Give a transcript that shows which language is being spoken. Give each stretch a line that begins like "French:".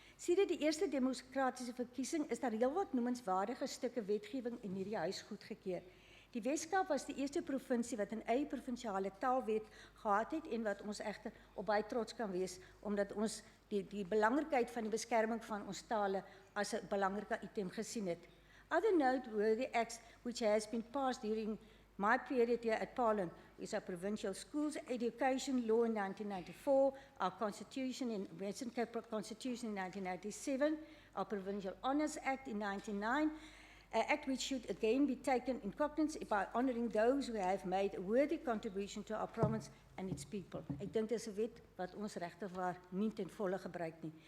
Afrikaans: Sedert die eerste demokratiese verkiesing is daar heelwat noemenswaardige stukke wetgewing in hierdie huis goedgekeur. Die Weskaap was die eerste provinsie wat 'n eie provinsiale taalwet gehad het en wat ons egter op baie trots kan wees, omdat ons die belangrikheid van die beskerming van ons tale as 'n belangrike item gesien het.
English: Other noteworthy acts which has been passed during my period here at Parliament is our Provincial Schools Education Law in 1994, our Constitution in Western Cape Constitution in 1997, our Provincial Honours Act in 1999, an act which should again be taken in cognizance by honouring those who have made a worthy contribution to our province and its people.
Afrikaans: Ek dink dis 'n wet wat ons regtig waar nie ten volle gebruik nie.